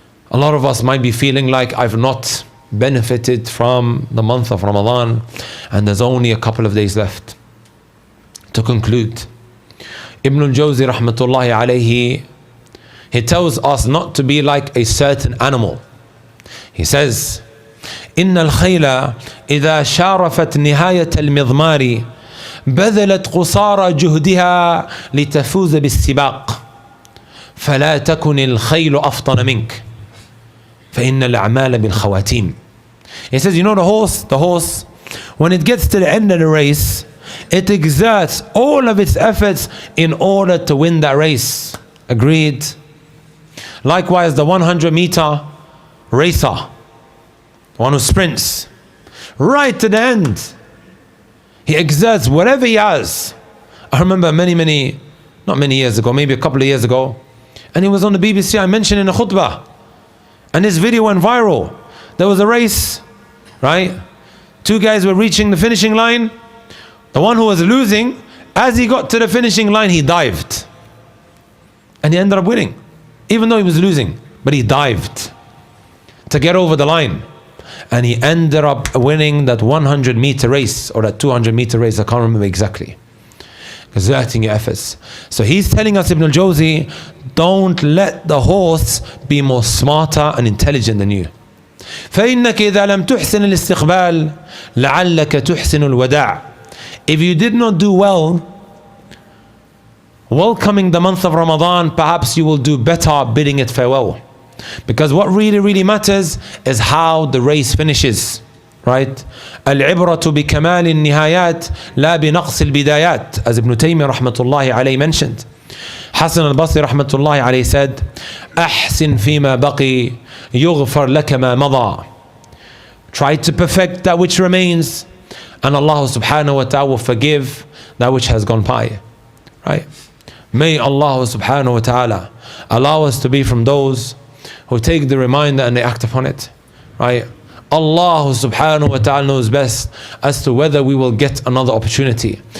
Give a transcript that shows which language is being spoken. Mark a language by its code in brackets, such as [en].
[en] A lot of us might be feeling like I've not benefited from the month of Ramadan and there's only a couple of days left. To conclude, Ibn al-Jawzi rahmatullahi alayhi, he tells us not to be like a certain animal. He says, [ar] إن الخيل إذا شارفت نهاية المضمار بذلت قصارى جهدها لتفوز بالسباق فلا تكن الخيل أفطن منك فإن الأعمال بالخواتيم. [en] He says, you know the horse, when it gets to the end of the race, it exerts all of its efforts in order to win that race. Agreed? Likewise, the 100-meter racer, one who sprints right to the end, he exerts whatever he has. I remember not many years ago, maybe a couple of years ago, and he was on the BBC, I mentioned in a khutbah, and this video went viral. There was a race, right? Two guys were reaching the finishing line. The one who was losing, as he got to the finishing line, he dived. And he ended up winning, even though he was losing, but he dived to get over the line. And he ended up winning that 100-meter race or that 200-meter race, I can't remember exactly. Exerting your efforts. So he's telling us, Ibn al-Jawzi, don't let the horse be more smarter and intelligent than you. [ar] فإنك إذا لم تحسن الاستقبال لعلك تحسن الوداع. [en] If you did not do well welcoming the month of Ramadan, perhaps you will do better bidding it farewell. Because what really matters is how the race finishes, right? [ar] العبرة بكمال النهايات لا بنقص البدايات, [en] as Ibn Taymiyyah rahmatullahi alayhi mentioned. Hassan al-Basri rahmatullahi alayhi said, [ar] أحسن فيما بقي يغفر لك ما مضى. [en] Try to perfect that which remains, and Allah subhanahu wa ta'ala will forgive that which has gone by. Right? May Allah subhanahu wa ta'ala allow us to be from those who take the reminder and they act upon it. Right? Allah subhanahu wa ta'ala knows best as to whether we will get another opportunity.